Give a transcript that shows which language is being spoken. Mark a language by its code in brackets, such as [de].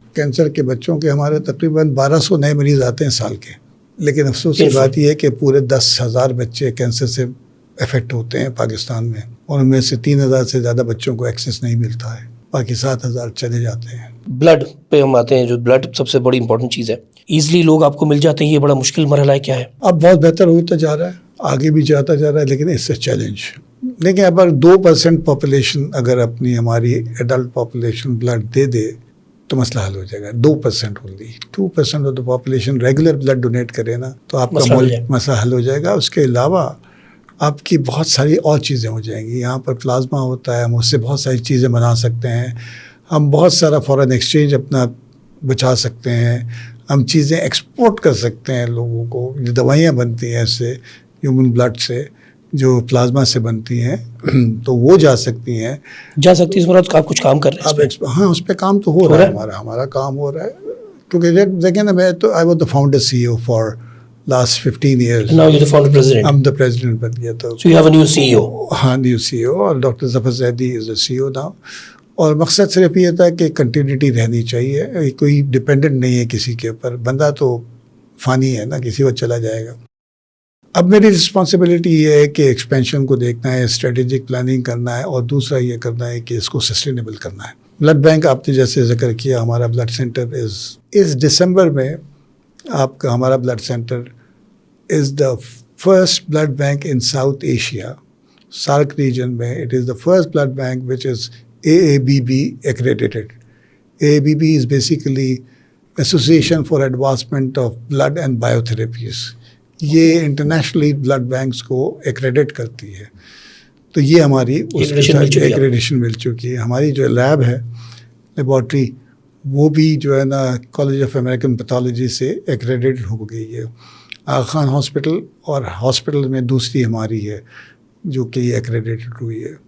[ur] Cancer کے بچوں کے ہمارے تقریباً 1200 نئے مریض آتے ہیں سال کے, لیکن افسوس کی بات یہ ہے کہ پورے 10,000 بچے کینسر سے افیکٹ ہوتے ہیں پاکستان میں, اور ان میں سے 3,000 سے زیادہ بچوں کو ایکسیس نہیں ملتا ہے, باقی 7,000 چلے جاتے ہیں. بلڈ پہ ہم آتے ہیں, جو بلڈ سب سے بڑی امپورٹنٹ چیز ہے, ایزلی لوگ آپ کو مل جاتے ہیں, یہ بڑا مشکل مرحلہ ہے, کیا ہے؟ اب بہت بہتر ہوتا جا رہا ہے, آگے بھی جاتا جا رہا ہے, لیکن اس سے چیلنج. لیکن اگر 2% پاپولیشن اگر اپنی ہماری ایڈلٹ پاپولیشن بلڈ دے دے تو مسئلہ حل ہو جائے گا. 2% [en] only 2% of the population [ur] regular blood donate کرے نا تو آپ کا مسئلہ حل ہو جائے گا. اس کے علاوہ آپ کی بہت ساری اور چیزیں ہو جائیں گی. یہاں پر پلازما ہوتا ہے, ہم اس سے بہت ساری چیزیں بنا سکتے ہیں, ہم بہت سارا فارن ایکسچینج اپنا بچا سکتے ہیں, ہم چیزیں ایکسپورٹ کر سکتے ہیں لوگوں کو. جو دوائیاں بنتی ہیں اس سے ہیومن بلڈ سے, جو پلازما سے بنتی ہیں, تو وہ جا سکتی ہیں. اس مراد آپ کچھ کام کر رہے ہیں؟ ہاں, اس پہ کام تو ہو رہا ہے, ہمارا کام ہو رہا ہے. کیونکہ دیکھیں نا, میں تو [en] I was the founder CEO for last 15 years. Now you're the founder president. I'm the president [ur] بن گیا تو. [en] So you have a new CEO. [ur] ہاں, [en] new CEO, [ur] اور [en] Doctor Zafar Zaidi is the CEO now. [ur] اور مقصد صرف یہ تھا کہ کنٹینیوٹی رہنی چاہیے, کوئی ڈپینڈنٹ نہیں ہے کسی کے اوپر. بندہ تو فانی ہے نا, کسی وقت چلا جائے گا. اب میری رسپانسبلٹی یہ ہے کہ ایکسپینشن کو دیکھنا ہے, اسٹریٹجک پلاننگ کرنا ہے, اور دوسرا یہ کرنا ہے کہ اس کو سسٹینیبل کرنا ہے. بلڈ بینک آپ نے جیسے ذکر کیا, ہمارا بلڈ سینٹر اس دسمبر میں آپ کا ہمارا blood centre [en] is the first blood bank in South Asia, SAARC region [ur] میں. [en] It is the first blood bank which is AABB accredited. AABB is basically Association for Advancement of Blood and Biotherapies. [ur] یہ internationally blood banks کو ایکریڈٹ کرتی ہے. تو یہ ہماری accreditation مل چکی ہے. ہماری جو لیب ہے, لیبارٹری, وہ بھی جو ہے نا کالج آف امریکن پیتھولوجی سے ایکریڈٹ ہو گئی ہے. آغا خان ہاسپٹل اور ہاسپٹل میں دوسری ہماری ہے جو کہ یہ ایکریڈیٹڈ ہوئی ہے.